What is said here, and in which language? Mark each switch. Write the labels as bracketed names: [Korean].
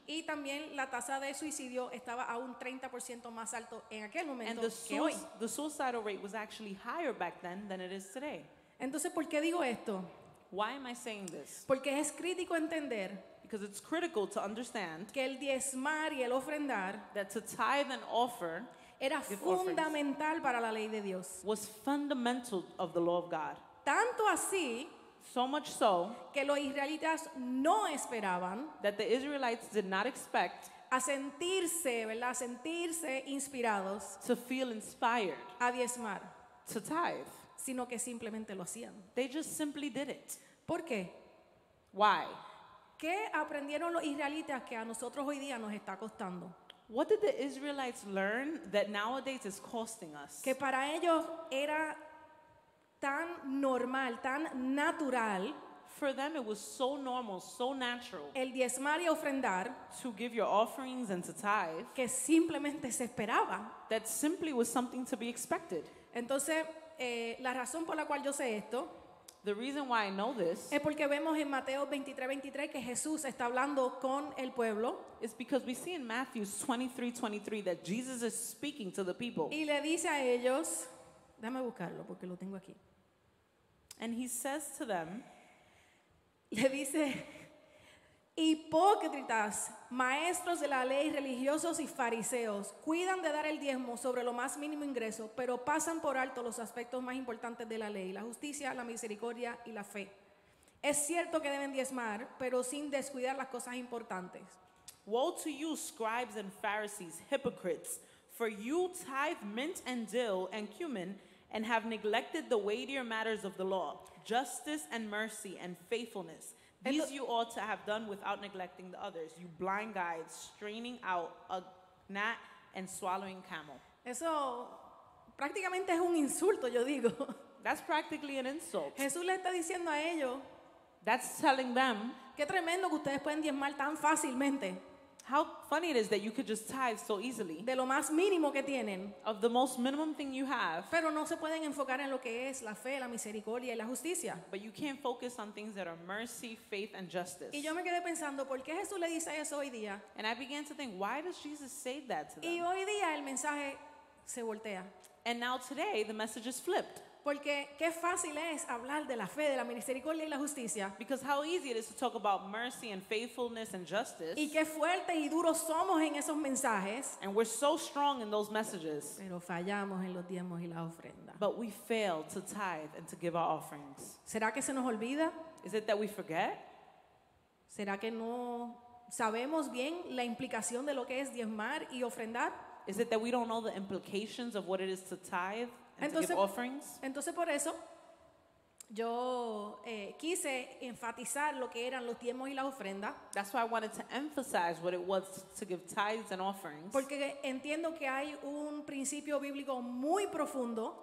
[Spanish] Y también la tasa de suicidio estaba a un 30% más alto en aquel [English] And [Spanish] momento [English] the, [Spanish] que hoy. [English] the suicidal rate was actually higher back then than it is today. [Spanish] Entonces, ¿por qué digo esto? [English] Why am I saying this? [Spanish] Porque es crítico entender [English] Because it's critical to understand [Spanish] que el diezmar y el ofrendar [English] that to tithe and offer [Spanish] era [English] Give offerings. [Spanish] fundamental para la ley de Dios. [English] was fundamental of the law of God. [Spanish] Tanto así [English] So much so [Spanish] que los israelitas no esperaban [English] that the Israelites did not expect [Spanish] a sentirse, ¿verdad? A sentirse inspirados [English] to feel inspired [Spanish] a diezmar, [English] to tithe. [Spanish] sino que simplemente lo hacían. [English] They just simply did it. [Spanish] ¿Por qué? [English] Why? [Spanish] ¿Qué aprendieron los israelitas que a nosotros hoy día nos está costando? [English] What did the Israelites learn that nowadays is costing us? [Spanish] Que para ellos era tan normal, tan natural [English] For them, it was so normal, so natural [Spanish] el diezmar y ofrendar [English] to give your offerings and to tithe [Spanish] que simplemente se esperaba. [English] that simply was something to be expected. [Spanish] Entonces, la razón por la cual yo sé esto [English] The reason why I know this [Spanish] es porque vemos en Mateo 23:23 que Jesús está hablando con el pueblo [English] is because we see in Matthew 23:23 that Jesus is speaking to the people. [Spanish] y le dice a ellos, déjame buscarlo porque lo tengo aquí. [English] And he says to them, [Spanish] Le dice, hipócritas, maestros de la ley, religiosos y fariseos, cuidan de dar el diezmo sobre lo más mínimo ingreso, pero pasan por alto los aspectos más importantes de la ley, la justicia, la misericordia y la fe. Es cierto que deben diezmar, pero sin descuidar las cosas importantes. [English] "Woe to you, scribes and Pharisees, hypocrites, for you tithe mint and dill and cumin and have neglected the weightier matters of the law, justice and mercy and faithfulness. These you ought to have done without neglecting the others. You blind guides, straining out a gnat and swallowing camel." [Spanish] Eso prácticamente es un insulto, yo digo. [English] That's practically an insult. [Spanish] Jesús le está diciendo a ellos, [English] That's telling them [Spanish] qué tremendo que ustedes pueden diezmar tan fácilmente [English] how funny it is that you could just tithe so easily [Spanish] de lo más mínimo que tienen, [English] of the most minimum thing you have, [Spanish] pero no se pueden enfocar en lo que es la fe, la misericordia y la justicia. [English] but you can't focus on things that are mercy, faith, and justice. [Spanish] Y yo me quedé pensando, ¿por qué Jesús le dice eso hoy día? [English] And I began to think, why does Jesus say that to [Spanish] Y [English] them? [Spanish] hoy día el mensaje se voltea. [English] And now today, the message is flipped. [Spanish] Porque qué fácil es hablar de la fe, de la misericordia y la justicia. [English] Because how easy it is to talk about mercy and faithfulness and justice. [Spanish] Y qué fuertes y duros somos en esos mensajes. [English] And we're so strong in those messages. [Spanish] Pero fallamos en los diezmos y las ofrendas. [English] But we fail to tithe and to give our offerings. [Spanish] ¿Será que se nos olvida? [English] Is it that we forget? [Spanish] ¿Será que no sabemos bien la implicación de lo que es diezmar y ofrendar? [English] Is it that we don't know the implications of what it is to tithe and to give offerings? [Spanish] Entonces por eso yo quise enfatizar lo que eran los diezmos y las ofrendas, [English] That's why I wanted to emphasize what it was to give tithes and offerings. [Spanish] porque entiendo que hay un principio bíblico muy profundo,